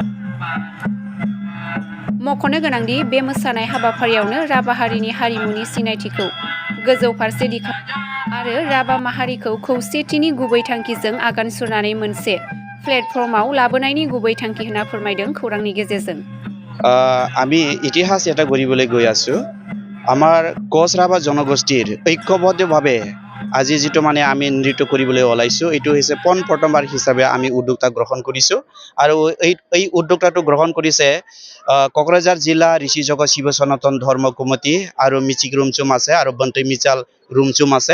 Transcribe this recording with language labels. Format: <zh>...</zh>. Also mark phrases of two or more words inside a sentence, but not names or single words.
<brx>मख'नो गोनांदि बे मोसानाय हाबाफारियावनो राभा हारिनि हारिमुनि सिनायथिखौ गोजौ फारसे आरो राभा माहारिखौ खौसेथिनि गुबै थांखिजों आगान सुरनानै मोनसे प्लेटफर्माव लाबोनायनि गुबै थांखि होनना फोरमायदों खौरांनि गेजेरजों।</brx> <as>আমি ইতিহাস এটা গঢ়িবলৈ গৈ আছো। আমাৰ কোচ ৰাভা জনগোষ্ঠীৰ ঐক্যবদ্ধভাৱে আজি যিটো আমি নৃত্য কৰিবলৈ ওলাইছো, এইটো হৈছে প্ৰথমবাৰ হিচাপে আমি উদ্যোক্তা গ্ৰহণ কৰিছো। আৰু এই উদ্যোক্তাটো গ্ৰহণ কৰিছে কোকৰাঝাৰ জিলা ঋষি জগ শিৱ সনাতন ধৰ্ম কমিটি আৰু মিচিক ৰুমচুম আছে আৰু বন্তৈ মিচাল ৰুমচুম আছে।</as>